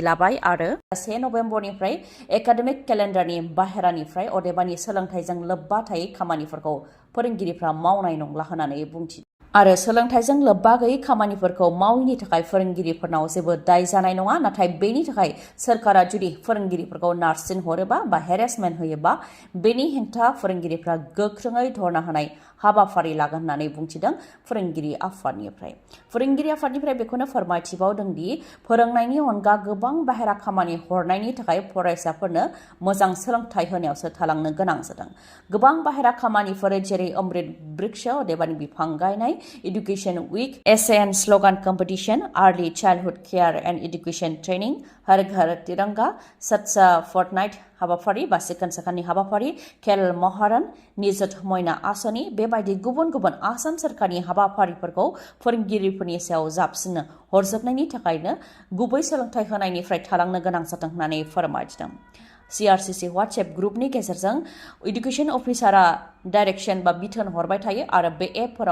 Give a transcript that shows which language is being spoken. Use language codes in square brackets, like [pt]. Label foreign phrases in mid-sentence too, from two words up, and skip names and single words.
[brx] लाबाय आरो 1 नभेम्बरनिफ्राय एकाडेमिक केलेन्डारनि बाहेरानिफ्राय अदेबानि सोलोंथाइजों लोब्बा थायै खामानिफोरखौ फोरोंगिरिफ्रा मावनाय नंला होननानै बुंथिदों आरो सोलोंथाइजों लोब्बा गैयै खामानिफोरखौ मावैनि थाखाय फोरोंगिरिफोरनाव जेबो दाय जानाय नङा नाथाय बेनि थाखाय सोरखारा जुदि फोरोंगिरिफोरखौ नारसिन हरोबा बा हेरेसमेन्ट होयोबा बेनि हेंथा फोरोंगिरिफ्रा गोख्रोङै धरना होनाय हाबाफारि लागोन होननानै बुंथिदों फोरोंगिरि आफादनिफ्राय बेखौनो फोरमायथिबावदों दि फोरोंनायनि अनगा गोबां बाहेरा खामानि हरनायनि थाखाय फरायसाफोरनो मोजां सोलोंथाइ होनायावसो थालांनो गोनां जादों गोबां बाहेरा खामानिफोर जेरै अमृत बृक्ष अदेबानि बिफां गायनाय [en] Education Week, essay and slogan competition, early childhood care and education training, [brx] हर घर तिरंगा, सत्सा fortnight हाबाफारि बा सिखोन साखोननि हाबाफारि, खेल महारन, निजुत मयना आसनि बेबायदि गुबुन गुबुन आसाम सोरखारनि हाबाफारिफोरखौ फोरोंगिरिफोरनि सायाव जाबसिननो हरजोबनायनि थाखायनो गुबै सोलोंथाइ होनायनिफ्राय थालांनो गोनां जादों होननानै फोरमायथिदों CRCC WhatsApp ग्रुपनि गेजेरजों एडुकेशन अफिसारा डाइरेक्शन बा बिथोन हरबाय थायो आरो बे एपफोराव